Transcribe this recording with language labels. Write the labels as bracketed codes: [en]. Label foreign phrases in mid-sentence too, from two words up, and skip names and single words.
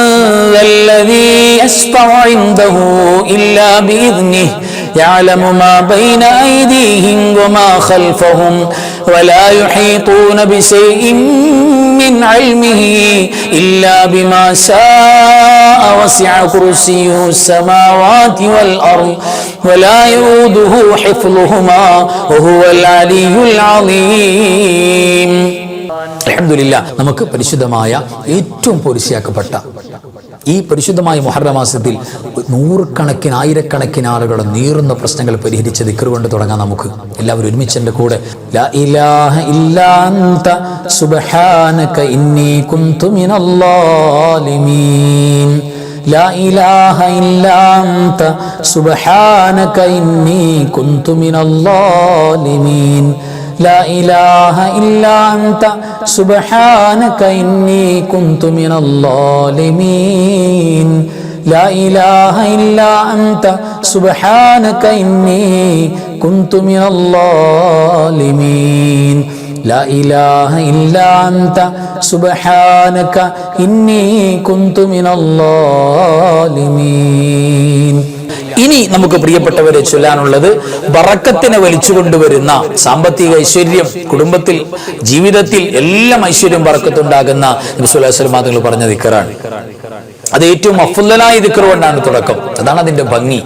[ar] ذا الذي يشفع عنده إلا بإذنه يعلم ما بين أيديهم وما خلفهم ولا يحيطون بشيء من علمه إلا بما شاء وسع كرسيه السماوات والأرض ولا يؤوده حفظهما وهو العلي العظيم. [ml] അൽഹംദുലില്ലാ, നമുക്ക് പരിശുദ്ധമായ ഏറ്റവും പോരിശയാക്കപ്പെട്ട ഈ പരിശുദ്ധമായ മുഹറം മാസത്തിൽ നൂറുകണക്കിന് ആയിരക്കണക്കിന് ആളുകൾ നീറുന്ന പ്രശ്നങ്ങൾ പരിഹരിച്ച് ദിക്ർ കൊണ്ട് തുടങ്ങാം. നമുക്ക് എല്ലാവരും ഒരുമിച്ച് എൻ്റെ കൂടെ [ar] لا إله إلا أنت سبحانك إني كنت من الظالمين لا إله إلا أنت سبحانك إني كنت من الظالمين لا إله إلا أنت سبحانك إني كنت من الظالمين لا إله إلا أنت سبحانك إني كنت من الظالمين لا إله إلا أنت سبحانك إني كنت من الظالمين. [ml] ഇനി നമുക്ക് പ്രിയപ്പെട്ടവരെ ചൊല്ലാനുള്ളത് ബറക്കത്തിനെ വലിച്ചു കൊണ്ടുവരുന്ന സാമ്പത്തിക ഐശ്വര്യം, കുടുംബത്തിൽ ജീവിതത്തിൽ എല്ലാം ഐശ്വര്യം ബറക്കത്തുണ്ടാകുന്ന നബി [ar] صلى الله عليه وسلم [ml] തങ്ങൾ പറഞ്ഞ ദിക്റാണ്. അത് ഏറ്റവും അഫ്ളലായ ദിക്ർ കൊണ്ടാണ് തുടക്കം. അതാണ് അതിന്റെ ഭംഗി.